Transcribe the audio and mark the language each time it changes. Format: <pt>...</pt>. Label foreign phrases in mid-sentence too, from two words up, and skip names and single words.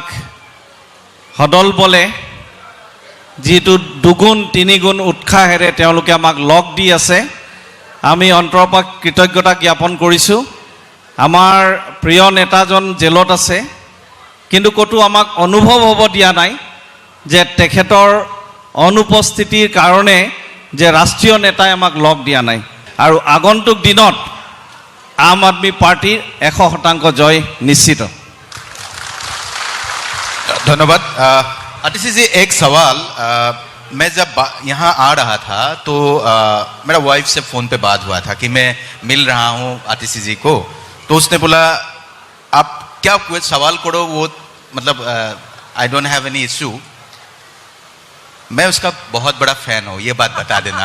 <as>সদল বলে যিটো দুগুণ তিনিগুণ উৎসাহেৰে তেওঁলোকে আমাক লগ দি আছে আমি অন্তৰৰ পৰা কৃতজ্ঞতা জ্ঞাপন কৰিছোঁ আমাৰ প্ৰিয় নেতাজন জেলত আছে কিন্তু ক'তো আমাক অনুভৱ হ'ব দিয়া নাই যে তেখেতৰ অনুপস্থিতিৰ কাৰণে যে ৰাষ্ট্ৰীয় নেতাই আমাক লগ দিয়া নাই আৰু আগন্তুক দিনত আম আদমি পাৰ্টিৰ 100% জয় নিশ্চিত</as> <hi>धन्यवाद आतिशी जी एक सवाल मैं जब यहाँ आ रहा था तो मेरा वाइफ से फ़ोन पे बात हुआ था कि मैं मिल रहा हूँ आतिशी जी को तो उसने बोला आप क्या कोई सवाल करो वो मतलब</hi> <en>I don't have any issue</en> <hi>मैं उसका बहुत बड़ा फ़ैन हूँ ये बात बता देना</hi>